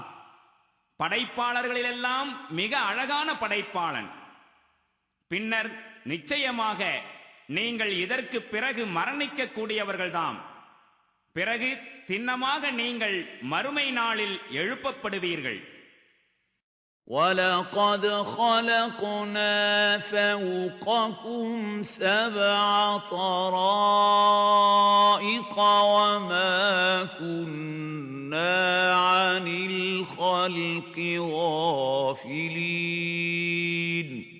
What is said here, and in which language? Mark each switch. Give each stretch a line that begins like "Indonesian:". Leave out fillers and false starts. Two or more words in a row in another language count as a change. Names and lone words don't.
Tamil: படைப்பாளர்களிலெல்லாம் மிக அழகான படைப்பாளன். பின்னர் நிச்சயமாக நீங்கள் இதற்கு பிறகு மரணிக்க கூடியவர்கள்தாம். பிறகு திண்ணமாக நீங்கள் மறுமை நாளில் எழுப்பப்படுவீர்கள்.
Arabic: وَلَقَدْ خَلَقْنَا فَوْقَكُمْ سَبْعَ طَرَائِقَ وَمَا كُنَّا عَنِ الْخَلْقِ غَافِلِينَ